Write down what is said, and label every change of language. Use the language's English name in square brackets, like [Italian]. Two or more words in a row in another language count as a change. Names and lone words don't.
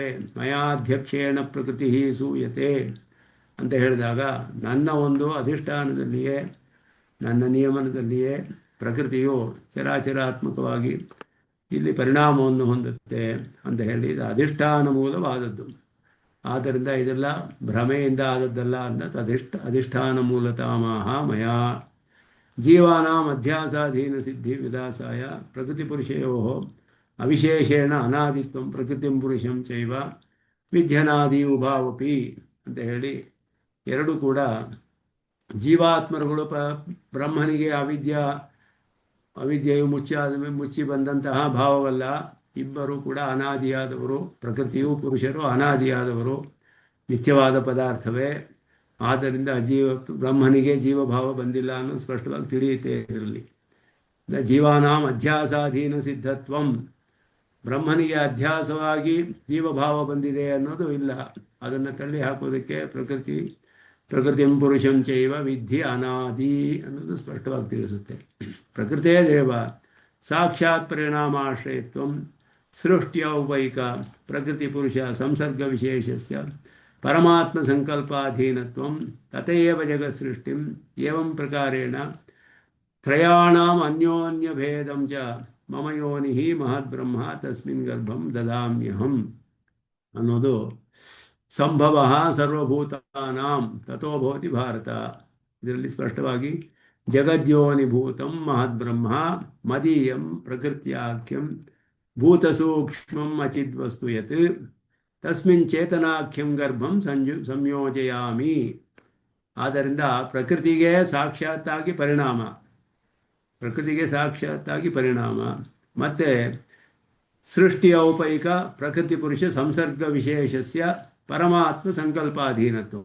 [Sanskrit] ಮಯಾಧ್ಯಕ್ಷೇಣ ಪ್ರಕೃತಿ ಸೂಯತೆ [Kannada] ಅಂತ ಹೇಳಿದಾಗ ನನ್ನ ಒಂದು ಅಧಿಷ್ಠಾನದಲ್ಲಿಯೇ, ನನ್ನ ನಿಯಮನದಲ್ಲಿಯೇ ಪ್ರಕೃತಿಯು ಚರಾಚರಾತ್ಮಕವಾಗಿ ಇಲ್ಲಿ ಪರಿಣಾಮವನ್ನು ಹೊಂದುತ್ತೆ ಅಂತ ಹೇಳಿ ಇದು ಅಧಿಷ್ಠಾನ ಮೂಲವಾದದ್ದು. ಆದ್ದರಿಂದ ಇದೆಲ್ಲ ಭ್ರಮೆಯಿಂದ ಆದದ್ದಲ್ಲ ಅಂತ ಅಧಿಷ್ಠಾನ ಮೂಲತಾಮಹ [Sanskrit] ಮಯಾ ಜೀವಾನಾಂ ಅಧ್ಯಾಸಾಧೀನ ಸಿದ್ಧಿ ವಿಲಾಸಾಯ ಪ್ರಕೃತಿ ಪುರುಷಯೋ ಅವಿಶೇಷೇಣ ಅನಾದಿತ್ವಂ ಪ್ರಕೃತಿಂ ಪುರುಷಂ ಚೈವ ವಿಧ್ಯನಾದಿ ಉಭಾವಪಿ [Kannada] ಅಂತ ಹೇಳಿ ಎರಡು ಕೂಡ ಜೀವಾತ್ಮರುಗಳು ಬ್ರಹ್ಮನಿಗೆ ಅವಿದ್ಯೆಯು ಮುಚ್ಚಿ ಬಂದಂತಹ ಭಾವವಲ್ಲ. ಇಬ್ಬರು ಕೂಡ ಅನಾದಿಯಾದವರು, ಪ್ರಕೃತಿಯು ಪುರುಷರು ಅನಾದಿಯಾದವರು, ನಿತ್ಯವಾದ ಪದಾರ್ಥವೇ. ಆದ್ದರಿಂದ ಬ್ರಹ್ಮನಿಗೆ ಜೀವಭಾವ ಬಂದಿಲ್ಲ ಅನ್ನೋದು ಸ್ಪಷ್ಟವಾಗಿ ತಿಳಿಯುತ್ತೆ. ಇದರಲ್ಲಿ [Sanskrit] ಜೀವಾನಾಂ ಅಧ್ಯಾಸಾಧೀನ ಸಿದ್ಧತ್ವಂ, [Kannada] ಬ್ರಹ್ಮನಿಗೆ ಅಧ್ಯಾಸವಾಗಿ ಜೀವಭಾವ ಬಂದಿದೆ ಅನ್ನೋದು ಇಲ್ಲ. ಅದನ್ನು ತಳ್ಳಿ ಹಾಕೋದಕ್ಕೆ [Sanskrit] ಪ್ರಕೃತಿಂ ಪುರುಷಂ ಚೈವ ವಿಧಿ ಅನಾದಿ [Kannada] ಅನ್ನೋದು ಸ್ಪಷ್ಟವಾಗಿ ತಿಳಿಸುತ್ತೆ. [Sanskrit] ಪ್ರಕೃತೇ ದೇವ ಸಾಕ್ಷಾತ್ ಪರಿಣಾಮಾಶ್ರಯತ್ವಂ ಸೃಷ್ಟ್ಯೌಪೈಕ ಪ್ರಕೃತಿ ಪುರುಷ ಸಂಸರ್ಗ ವಿಶೇಷಸ್ಯ ಪರಮಾತ್ಮ ಸಂಕಲ್ಪಾಧೀನತ್ವಂ ತಥೈವ ಜಗತ್ ಸೃಷ್ಟಿಂ ಏವಂ ಪ್ರಕಾರೇಣ ತ್ರಯಾಣಾಂ ಅನ್ಯೋನ್ಯ ಭೇದಂ ಚ ಮಮ ಯೋನಿ ಮಹದ್ಬ್ರಹ್ಮ ತಸ್ಮಿನ್ ಗರ್ಭಂ ದದಾಮ್ಯಹಂ ಅನ್ನೋದು ಸಂಭವ ಸರ್ವಭೂತಾನಾಂ ತಥೋ ಭವತಿ ಭಾರತ. [Kannada] ಇದರಲ್ಲಿ ಸ್ಪಷ್ಟವಾಗಿ [Sanskrit] ಜಗದ್ಯೋನಿಭೂತಂ ಮಹದ್ಬ್ರಹ್ಮ ಮದೀಯಂ ಪ್ರಕೃತ್ಯಾಖ್ಯಂ ಭೂತಸೂಕ್ಷ್ಮಂ ಅಚಿದ್ವಸ್ತು ಯತ್ ತಸ್ಮಿನ್ ಚೇತನಾಖ್ಯಂ ಗರ್ಭಂ ಸಂಯೋಜಯಾಮಿ. [Kannada] ಆದ್ದರಿಂದ ಪ್ರಕೃತಿಗೆ ಸಾಕ್ಷಾತ್ತಾಗಿ ಪರಿಣಾಮ ಮತ್ತು ಸೃಷ್ಟಿ ಔಪೈಕ [Sanskrit] ಪ್ರಕೃತಿ ಪುರುಷ ಸಂಸರ್ಗ ವಿಶೇಷಸ್ಯ ಪರಮಾತ್ಮ ಸಂಕಲ್ಪಾಧೀನತ್ವ.